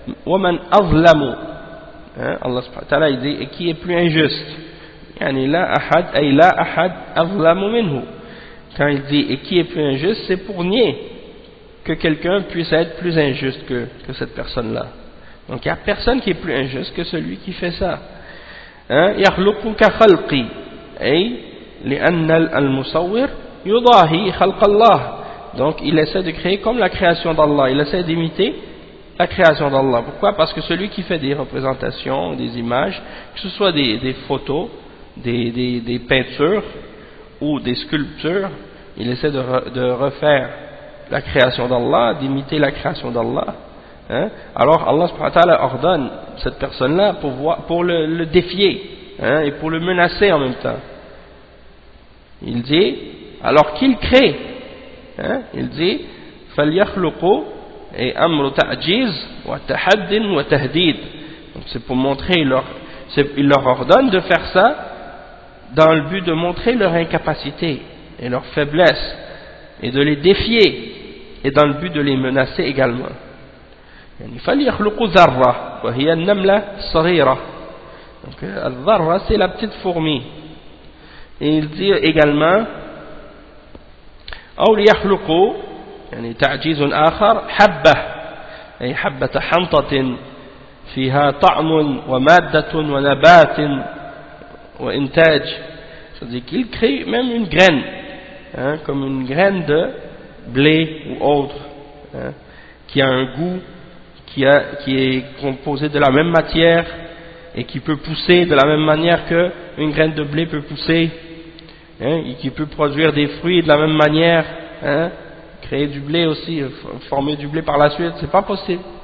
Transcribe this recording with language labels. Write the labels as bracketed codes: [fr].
[ar] Wa man azlamu, [fr] Allah subhanahu wa ta'ala il dit, et qui est plus injuste, [ar] yani la ahad azlamu minhu. [fr] Quand il dit et qui est plus injuste, c'est pour nier que quelqu'un puisse être plus injuste que cette personne-là. Donc il n'y a personne qui est plus injuste que celui qui fait ça. [ar] يخلق كخلقي أي لأن المصور يضاهي خلق الله. [fr] Donc il essaie de créer comme la création d'Allah, il essaie d'imiter la création d'Allah. Pourquoi? Parce que celui qui fait des représentations, des images, que ce soit des photos, des peintures ou des sculptures, il essaie de refaire la création d'Allah, d'imiter la création d'Allah. Alors Allah subhanahu wa ta'ala ordonne cette personne-là pour le défier, et pour le menacer en même temps. Il dit, alors qu'il crée, il dit [ar] فَلْيَخْلُقُوا [fr] et [ar] amru ta'jiz wa tahaddin wa tahdid. [fr] Donc c'est pour montrer il leur ordonne de faire ça dans le but de montrer leur incapacité et leur faiblesse et de les défier, et dans le but de les menacer également. [ar] فَلْيَخْلُقُوا ذَرَّةً وَهِيَ النَّمْلَةُ الصَّغِيرَةُ. [fr] Donc al-dharra c'est la petite fourmi. Et il dit également [ar] أو ليخلقوا يعني تعجيز آخر حبة أي حبة حنطة فيها طعم ومادة ونبات وإنتاج. [fr] C'est-à-dire qu'il crée même une graine, comme une graine de blé ou autre, qui a un goût, qui est composé de la même matière et qui peut pousser de la même manière qu'une graine de blé peut pousser, et qui peut produire des fruits de la même manière, créer du blé aussi, former du blé par la suite, c'est pas possible.